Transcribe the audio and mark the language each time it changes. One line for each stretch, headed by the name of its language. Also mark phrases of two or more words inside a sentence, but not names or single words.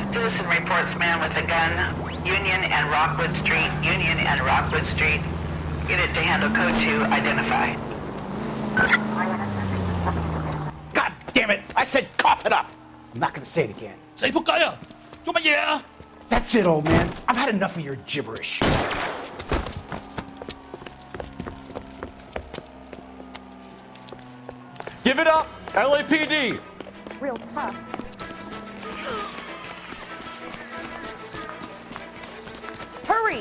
English: Citizen reports man with a gun. Union and Rockwood Street. Union and Rockwood Street. Unit to handle code 2. Identify. God damn it! I said cough it up. I'm not gonna say it again.
Cantonese: 死仆街啊！做乜嘢啊？
English: That's it, old man. I've had enough of your gibberish. Give it up, LAPD. Real tough. Hurry!